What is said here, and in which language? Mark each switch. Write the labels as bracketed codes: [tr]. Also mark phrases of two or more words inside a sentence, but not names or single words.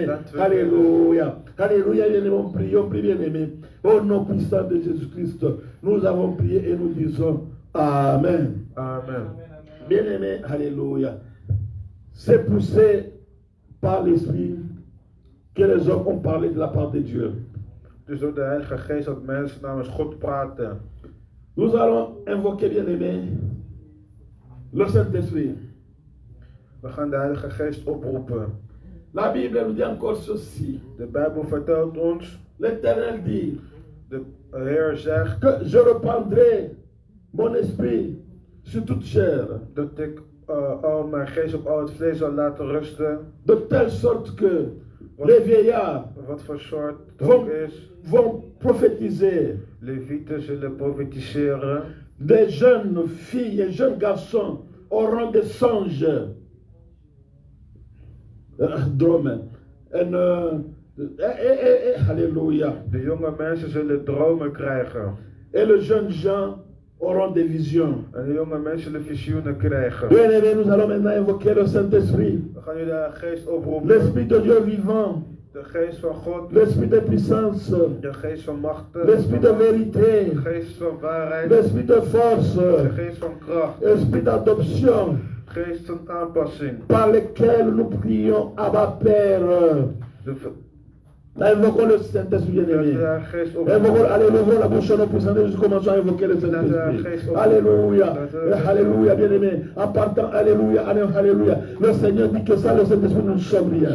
[fr] Alléluia. Alléluia, bien-aimés. Prions, bien-aimés. Au nom puissant de Jésus-Christ, nous avons prié et nous disons Amen. Amen. Bien-aimés, Alléluia. C'est poussé par l'Esprit que les hommes ont parlé de la part de Dieu. [nl] Dus door de Heilige Geest dat mensen namens God praten. [fr] Nous allons invoquer, bien-aimés, le Saint-Esprit. [nl] We gaan de Heilige Geest oproepen. [fr] La Bible nous dit encore ceci. [nl] De Bijbel vertelt ons, [fr] L'Éternel dit, [nl] de Heer zegt, [fr] que je reprendrai mon esprit sur toute chair, [nl] dat ik al mijn geest op al het vlees zal laten rusten. [fr] de telle sorte que les vieillards [nl] Wat voor soort het ook is. [fr] vont prophétiser. [nl] Levieten zullen profetiseren. [fr] Des jeunes filles et jeunes garçons auront des songes. [nl] Dromen. En, alléluia. De jonge mensen zullen dromen krijgen. [fr] Et les jeunes gens auront des visions. [nl] En de jonge mensen zullen visioenen krijgen. [fr] Bien aimé, nous allons maintenant invoquer le Saint-Esprit. [nl] We gaan nu de geest oproepen. [fr] L'Esprit de Dieu vivant. [nl] De geest van God. [fr] L'Esprit de puissance. [nl] De geest van machten. [fr] L'Esprit de vérité. [nl] De geest van waarheid. [fr] L'Esprit de force. [nl] De geest van kracht. [fr] L'Esprit d'adoption. [nl] Geest van aanpassing. [fr] Par lequel nous prions Abba Père. Invoquons le Saint-Esprit bien-aimé. Invoquons, allez, ouvrons la bouche à nos puissants et nous commençons à invoquer le Saint-Esprit. Alléluia. Alléluia, bien-aimé. En partant, alléluia, alléluia. Le Seigneur dit que ça, le Saint-Esprit, nous ne sommes rien.